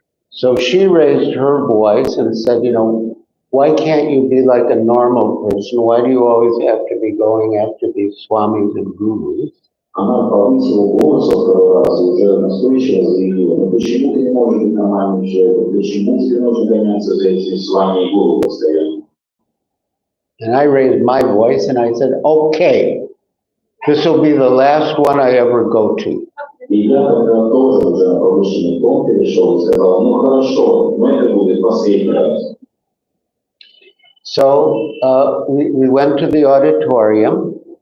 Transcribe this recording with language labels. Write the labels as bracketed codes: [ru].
[en] So she raised her voice and said, you know, why can't you be like a normal person? Why do you always have to be going after these swamis and gurus? [ru] Она повысила голос второй раз и уже настойчиво заявила, ну почему ты не можешь быть нормальным человеком, почему тебе нужно гоняться за этими свами и гуру постоянно? [en] And I raised my voice and I said, okay, this will be the last one I ever go to. [ru] И я тогда тоже уже на повышенный тон перешел и сказал, ну хорошо, но это будет последний раз. [en] So we went to the auditorium.